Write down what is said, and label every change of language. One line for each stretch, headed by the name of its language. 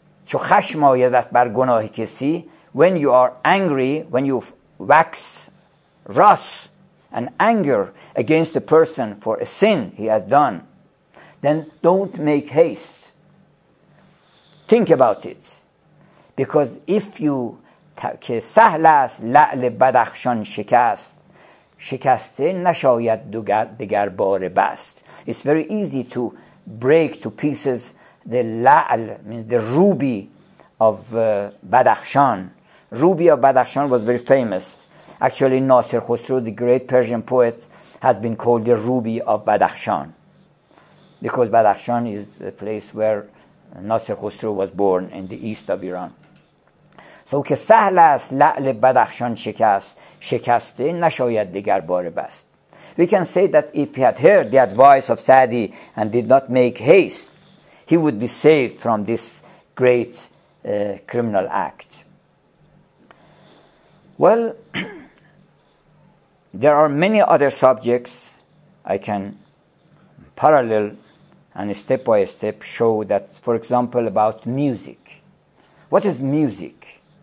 Persian: چو خشم آیدت بر گناه کسی,
English: when you are angry, when you wax wrath and anger against a person for a sin he has done, then don't make haste. Think about it. Because if you
Persian: که سهل است لعل بدخشان شکست شکسته نشاید دگر بار بست.
English: It's very easy to break to pieces the la'al, means the ruby of Badakhshan. Ruby of Badakhshan was very famous. Actually, Nasir Khosrow, the great Persian poet, has been called the ruby of Badakhshan, because Badakhshan is the place where Nasir Khosrow was born in the east of Iran.
Persian: So که سهل است لعل بدخشان شکست شکسته نشاید دگر بار بست.
English: We can say that if he had heard the advice of Sa'di and did not make haste, he would be saved from this great criminal act. Well, there are many other subjects I can parallel and step by step show that, for example, about music. What is music?